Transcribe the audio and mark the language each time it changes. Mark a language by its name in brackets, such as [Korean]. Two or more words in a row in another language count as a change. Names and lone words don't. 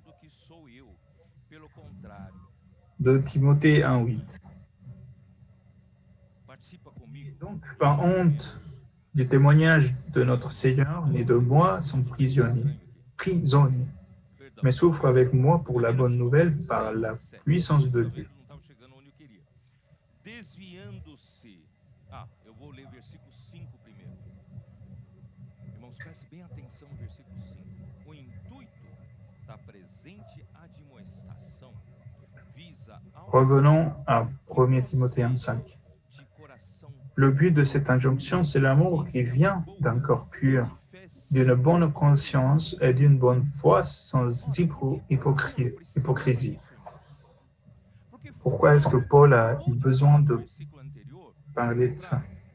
[French] De Timothée 1,8. Donc, par honte du témoignage de notre Seigneur, ni de moi sont prisonniers, mais souffre avec moi pour la bonne nouvelle par la puissance de Dieu. [Portuguese] Desviando-se. Eu vou ler versículo 5 primeiro. Irmãos, preste bem atenção no versículo 5. O intuito da presente admoestação visa [French] Revenons à 1 Timothée 1,5. [Portuguese] de coração [French] Le but de cette injonction, c'est l'amour qui vient d'un corps pur, d'une bonne conscience et d'une bonne foi sans hypocrisie. Pourquoi est-ce que Paul a eu besoin de parler de ça?